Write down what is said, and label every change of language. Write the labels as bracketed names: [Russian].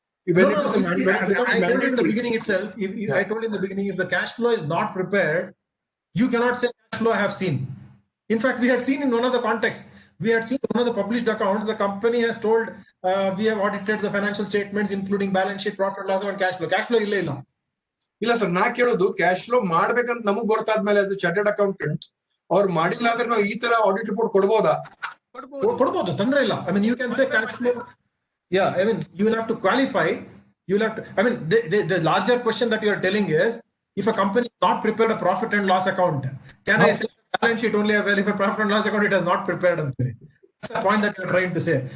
[English] I told in the beginning itself, I told in the beginning, if the cash flow is not prepared, you cannot say cash flow I have seen. In fact, we had seen in one of the contexts, we had seen one of the published accounts, the company has told, we have audited the financial statements, including balance sheet, profit, loss, and cash flow. Cash flow [Kannada] illa. ಇಲ್ಲ sir, ನಾ ಕೇಳೋದು cash flow ಮಾಡ್ಬೇಕಂತ ನಮಗ್ ಗೊತ್ತಾದ್ಮೇಲೆ [English] as a chartered accountant [Kannada] ಅವ್ರು ಮಾಡಿಲ್ಲ ಅಂದ್ರೆ ನಾವು ಈ ತರ ಆಡಿಟ್ ರಿಪೋರ್ಟ್ ಕೊಡ್ಬೋದಾ? ಕೊಡ್ಬೋದು, ತೊಂದ್ರೆ ಇಲ್ಲ. [English] You can say cash flow. Yeah, you will have to qualify. You will have to. The larger question that you are telling is, if a company has not prepared a profit and loss account, can I say balance sheet only available? If a profit and loss account it has not prepared? That's the point that you are trying to say.